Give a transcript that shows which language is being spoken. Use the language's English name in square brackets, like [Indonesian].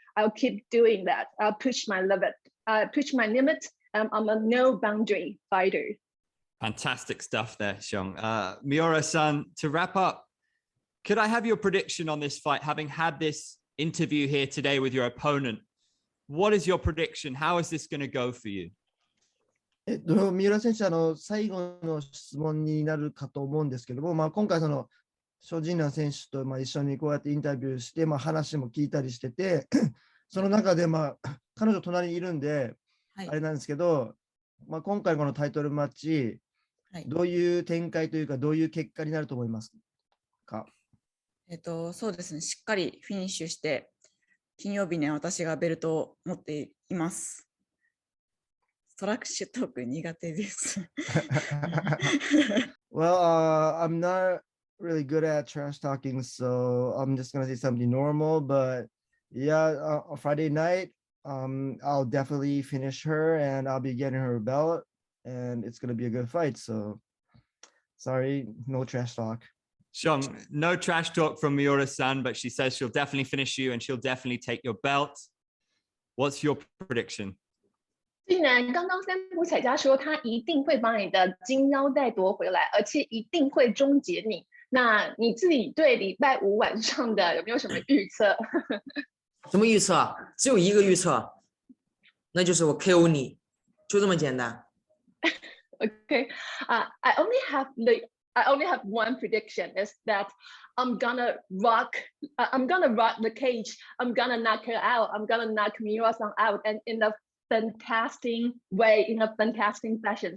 [English] I'll keep doing that. I'll push my limit. I'm a no boundary fighter. Fantastic stuff there, Xiong. Miura-san, to wrap up, could I have your prediction on this fight, having had this interview here today with your opponent? What is your prediction? How is this going to go for you? [Japanese] 三浦選手、最後の質問になるかと思うんですけども、今回ショウ・ジンナン選手と一緒にこうやってインタビューして、話も聞いたりしてて、その中で彼女隣にいるんで、あれなんですけど、今回このタイトルマッチ、どういう展開というか、どういう結果になると思いますか？そうですね、しっかりフィニッシュして、金曜日に私がベルトを持っています。トラッシュトーク苦手です。 [English] Well, I'm not really good at trash talking, so I'm just gonna say something normal. But yeah, on Friday night, I'll definitely finish her, and I'll be getting her belt, and it's gonna be a good fight. So, sorry, no trash talk. Xiong, no trash talk from Miura-san, but she says she'll definitely finish you and she'll definitely take your belt. What's your prediction? [Chinese] 既然刚刚三浦彩佳说他一定会把你的金腰带夺回来，而且一定会终结你，那你自己对礼拜五晚上的有没有什么预测？什么预测？只有一个预测，那就是我 KO 你，就这么简单。 [English] Okay, I only have one prediction, is that I'm gonna rock the cage. I'm gonna knock her out. I'm gonna knock Miura-san out, and in a fantastic way, in a fantastic fashion.